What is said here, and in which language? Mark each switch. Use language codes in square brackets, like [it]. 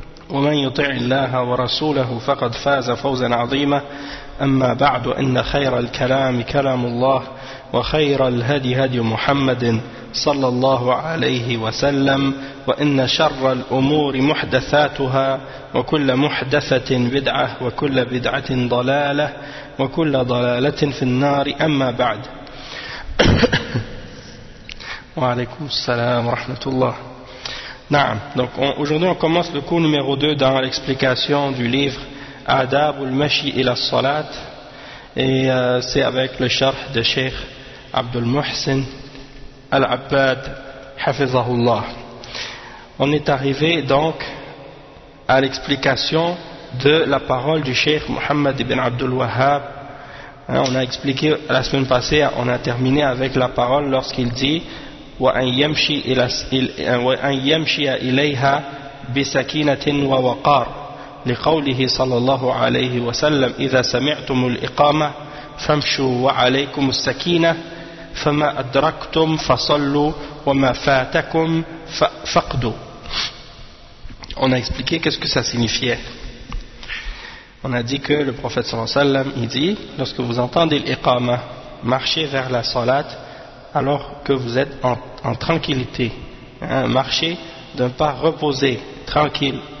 [ar] ومن يطع الله ورسوله فقد فاز فوزا عظيما أما بعد إن خير الكلام كلام الله وخير الهدي هدي محمد صلى الله عليه وسلم وإن شر الأمور محدثاتها وكل محدثة بدعة وكل بدعة ضلالة وكل ضلالة في النار أما بعد Alaykoum salam wa rahmatullah. Na'am. [fr] Donc aujourd'hui on commence le cours numéro 2 dans l'explication du livre Adab al-Mashi ila Salat. Et c'est avec le sharh de Sheikh Abdul Muhsin Al-Abbad Hafizahullah. On est arrivé donc à l'explication de la parole du Sheikh Mohammed ibn Abdul Wahhab. Hein, on a expliqué la semaine passée, on a terminé avec la parole lorsqu'il dit [ar] وأن يمشي إليها بسكينة ووقار لقوله صلى الله عليه وسلم إذا سمعتم الإقامة فامشوا وعليكم السكينة فما أدركتم فصلوا وما فاتكم فاقدوا. [fr] On a expliqué qu'est-ce que ça signifiait. On a dit que le prophète صلى الله عليه وسلم il dit lorsque vous entendez l'Iqama, marchez vers la salat alors que vous êtes en tranquillité, hein, marchez d'un pas reposé, tranquille.